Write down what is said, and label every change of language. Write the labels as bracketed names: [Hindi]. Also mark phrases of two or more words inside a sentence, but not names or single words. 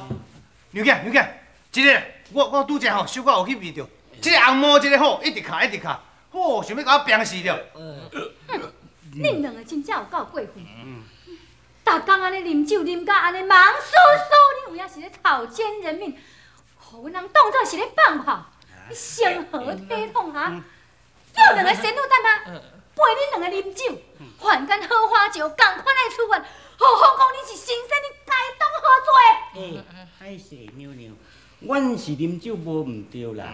[Min Nan Chinese] 牛囝，这个我拄则吼手脚有去味着，这个红毛这个好，一直敲，好想要甲我病死了。恁两个真正有够过分。逐工安尼啉酒啉甲安尼忙酥酥，你有影是咧草菅人命，互阮人当作是咧放炮。你成何体统啊？叫两个仙女等啊，陪恁两个啉酒，凡间好花酒，共款来处罚。何况讲你是神仙，你该当何罪？歹势娘娘，阮是啉酒无毋对啦。